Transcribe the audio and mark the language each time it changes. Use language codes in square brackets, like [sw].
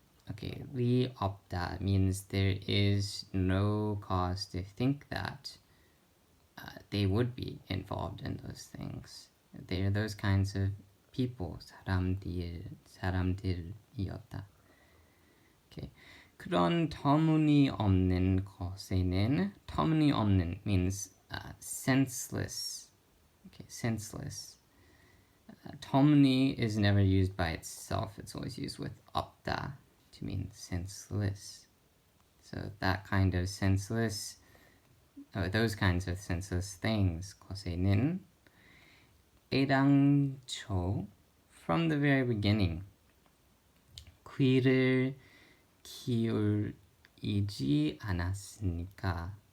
[en] Okay, 리 없다 means there is no cause to think that they would be involved in those things. They are those kinds of people, 사람들이었다. Okay. [ko] 그런 터무니없는 것에는, 터무니없는 means senseless. [en] Okay, senseless. 터무니 is never used by itself. It's always used with 없다 to mean senseless. So that kind of senseless, those kinds of senseless things, 것에는 애당초, from the very beginning, 귀를 기울이지 않았으니까.